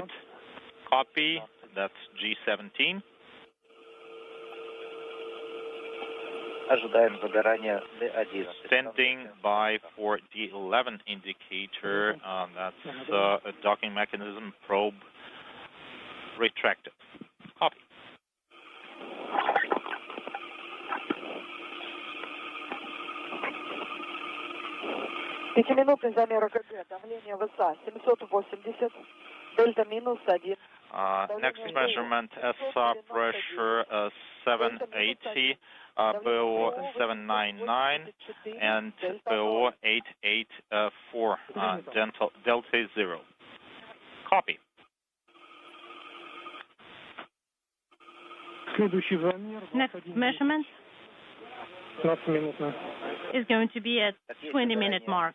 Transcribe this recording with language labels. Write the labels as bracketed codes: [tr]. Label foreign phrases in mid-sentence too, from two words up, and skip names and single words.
[en] Copy. That's G17. Standing by for D11 indicator. That's a docking mechanism probe retracted. Copy. [ru] Пятиминутный замер ЭКГ. Давление ВСА 780. Дельта минус 1. [en] Next measurement, SR pressure 780, PO 799, and PO 884, delta 0. Copy. Next measurement is going to be at 20-minute mark.